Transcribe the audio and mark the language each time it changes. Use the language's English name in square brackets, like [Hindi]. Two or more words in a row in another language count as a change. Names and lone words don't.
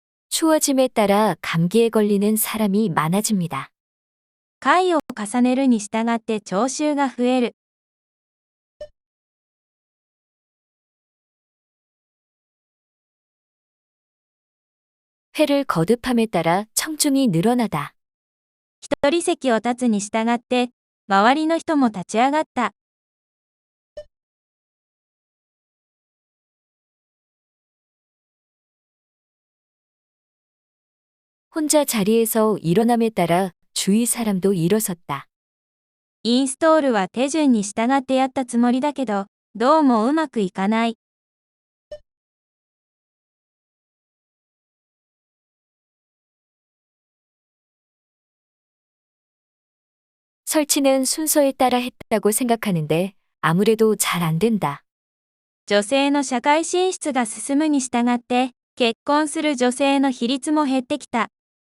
[Korean] 추워짐에 따라 감기에 걸리는 사람이 많아집니다. [Japanese] 回を重ねるに従って聴衆が増える。 [Korean] 회를 거듭함에 따라 청중이 늘어나다. [Japanese] 一人席を立つに従って、周りの人も立ち上がった。 [Korean] 혼자 자리에서 일어남에 따라 주위 사람도 일어섰다. [Japanese] インストールは手順に従ってやったつもりだけど、どうもうまくいかない。 [Korean] 설치는 순서에 따라 했다고 생각하는데 아무래도 잘 안 된다. [Japanese] 女性の社会進出が進むに従って、結婚する女性の比率も減ってきた。